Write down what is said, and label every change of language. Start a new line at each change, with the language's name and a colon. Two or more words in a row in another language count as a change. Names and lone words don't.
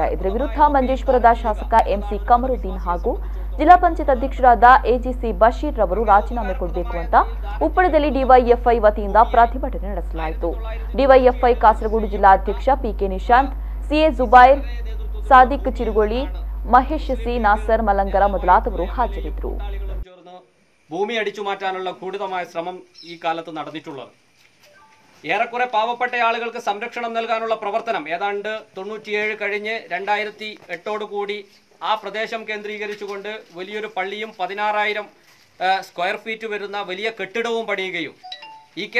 Kannada: ಇದರ ವಿರುದ್ಧ ಮಂಜೇಶ್ವರದ ಶಾಸಕ ಎಂಸಿ ಕಮರುದ್ದೀನ್ ಹಾಗೂ ಜಿಲ್ಲಾ ಪಂಚಾಯತ್ ಅಧ್ಯಕ್ಷರಾದ ಎಜಿಸಿ ಬಶೀರ್ ರವರು ರಾಜೀನಾಮೆ ಕೊಡಬೇಕು ಅಂತ ಉಪ್ಪಳದಲ್ಲಿ ಡಿವೈಎಫ್ಐ ವತಿಯಿಂದ ಪ್ರತಿಭಟನೆ ನಡೆಸಲಾಯಿತು. ಡಿವೈಎಫ್ಐ ಕಾಸರಗೋಡು ಜಿಲ್ಲಾಧ್ಯಕ್ಷ ಪಿಕೆ ನಿಶಾಂತ್, ಸಿಎ ಜುಬೈರ್, ಸಾದಿಕ್ ಚಿರುಗೊಳಿ, മഹേഷ് സി, നാസർ മലങ്കര മുതലായവർ ഹാജരിದ್ದರು.
Malayalam: ഭൂമി അടിച്ചു മാറ്റാനുള്ള ക്രൂരമായ ശ്രമം ഈ കാലത്ത് നടന്നിട്ടുള്ളത്. ഏറെക്കുറെ പാവപ്പെട്ട ആളുകൾക്ക് സംരക്ഷണം നൽകാനുള്ള പ്രവർത്തനം ഏതാണ്ട് 97 കഴിഞ്ഞ് 2008 കൂടി ആ പ്രദേശം കേന്ദ്രീകരിച്ചുകൊണ്ട് വലിയൊരു പള്ളിയും 16,000
English: square feet
Malayalam: വരുന്ന വലിയ കെട്ടിടവും പണിയുകയും ഇ.കെ.